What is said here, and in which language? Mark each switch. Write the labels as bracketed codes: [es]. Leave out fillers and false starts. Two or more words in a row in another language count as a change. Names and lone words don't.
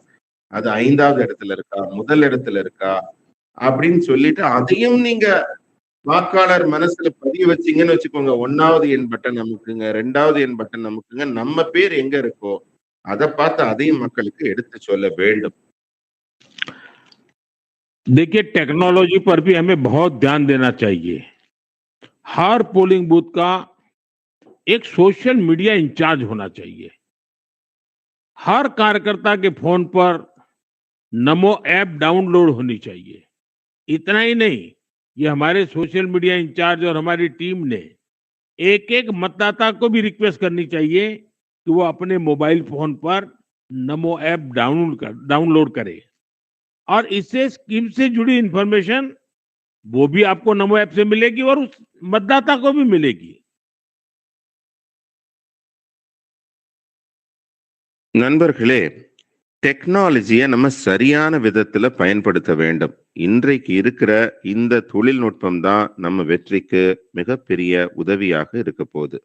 [ta] அது 5வது இடத்துல இருக்கா, முதல் இடத்துல இருக்கா அப்படின்னு சொல்லிட்டு அதையும் நீங்க வாக்காளர் மனசுல பதிய வச்சீங்கன்னு வச்சுக்கோங்க. 1வது எண் பட்டன் நமக்குங்க, 2வது எண் பட்டன் நமக்குங்க, நம்ம பேர் எங்க இருக்கோ அதை பார்த்து அதையும் மக்களுக்கு எடுத்து சொல்ல வேண்டும். [hi] देखिए, टेक्नोलॉजी पर भी हमें बहुत ध्यान देना चाहिए। हर [en] polling booth [hi] का एक [en] social media incharge [hi] होना चाहिए। हर कार्यकर्ता के फोन पर नमो [en] app download [hi] होनी चाहिए। इतना ही नहीं, ये हमारे [en] social media incharge [hi] और हमारी टीम ने एक एक मतदाता को भी रिक्वेस्ट करनी चाहिए कि वो अपने मोबाइल फोन पर नमो [en] app download [hi] करे और इससे स्कीम से जुड़ी इंफॉर्मेशन वो भी आपको नमो ऐप से मिलेगी और उस मतदाता को भी मिलेगी। [ta] நண்பர்களே, டெக்னாலஜியை நம்ம சரியான விதத்துல பயன்படுத்த வேண்டும். இன்றைக்கு இருக்கிற இந்த தொழில்நுட்பம் தான் நம்ம வெற்றிக்கு மிகப்பெரிய உதவியாக இருக்க போகுது.